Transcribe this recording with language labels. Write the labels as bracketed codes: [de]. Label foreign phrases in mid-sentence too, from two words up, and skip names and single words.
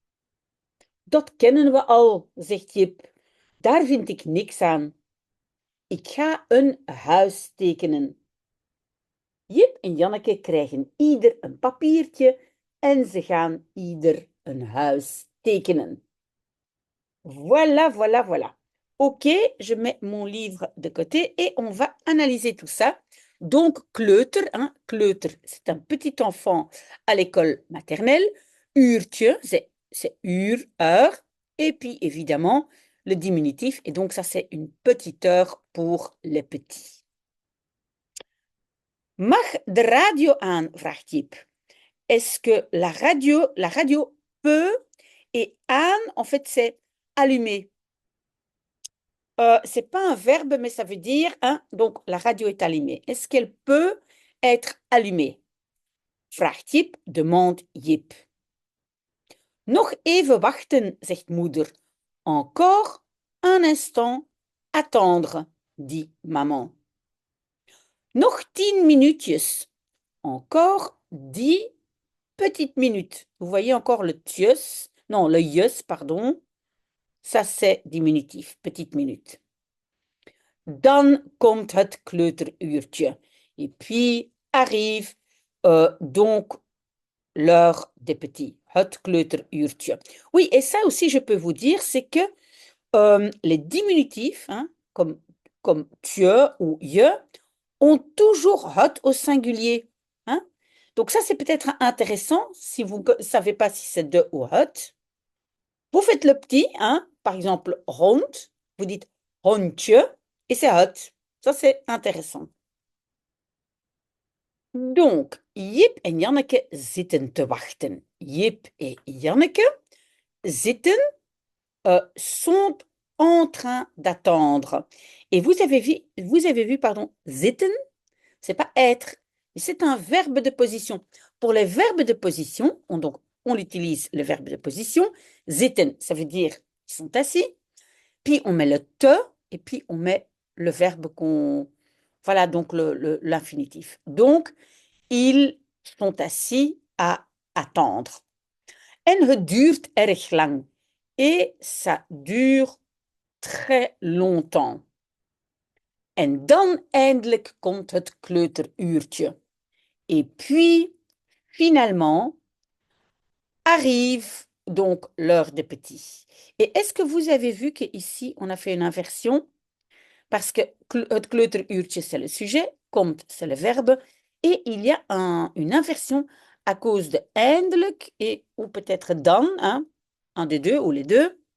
[nl] Dat kennen we al, zegt Jip. Daar vind ik niks aan. Ik ga een huis tekenen. Jip en Janneke krijgen ieder een papiertje en ze gaan ieder een huis tekenen. [fr] Voilà, voilà, voilà. Ok, je mets mon livre de côté et on va analyser tout ça. Donc, kleuter, hein, kleuter, c'est un petit enfant à l'école maternelle. Uurtje, c'est uur, heure. Et puis, évidemment, le diminutif. Et donc, ça, c'est une petite heure pour les petits. [nl] Mag de radio aan? Vraagt Jip. [fr] Est-ce que la radio peut, et aan, en fait, c'est allumer. C'est pas un verbe, mais ça veut dire, hein, donc la radio est allumée. Est-ce qu'elle peut être allumée? Vraagt Jip, demande Jip. [nl] Nog even wachten, zegt moeder. [fr] Encore un instant, attendre, dit maman. [nl] Nog 10 minuutjes. [fr] Encore 10 petites minutes. Vous voyez encore le tjus, non, le jus, pardon. Ça, c'est diminutif, petite minute. [nl] Dan komt het kleuteruurtje. [fr] Et puis arrive donc l'heure des petits. [nl] Het kleuteruurtje. [fr] Oui, et ça aussi, je peux vous dire, c'est que les diminutifs, hein, comme tje ou je, ont toujours het au singulier. Hein? Donc ça, c'est peut-être intéressant si vous ne savez pas si c'est de ou het. Vous faites le petit, hein, par exemple, rond, vous dites rondje, et c'est het. Ça, c'est intéressant. Donc, [nl] Jip en Janneke zitten te wachten. [fr] Jip et Janneke zitten, sont en train d'attendre. Et vous avez vu, pardon, zitten, c'est pas être, mais c'est un verbe de position. Pour les verbes de position, on utilise le verbe de position. Zitten, ça veut dire ils sont assis. Puis on met le te et puis on met le verbe qu'on. Voilà, donc l'infinitif. Donc, ils sont assis à attendre. [nl] En het duurt erg lang. [fr] Et ça dure très longtemps. [nl] En dan eindelijk komt het kleuteruurtje. [fr] Et puis, finalement, arrive donc l'heure des petits. Et est-ce que vous avez vu qu'ici, on a fait une inversion? Parce que [nl] het kleuteruurtje, [fr] c'est le sujet, komt, c'est le verbe, et il y a une inversion à cause de eindelijk, et, ou peut-être dan, hein, un des deux ou les deux.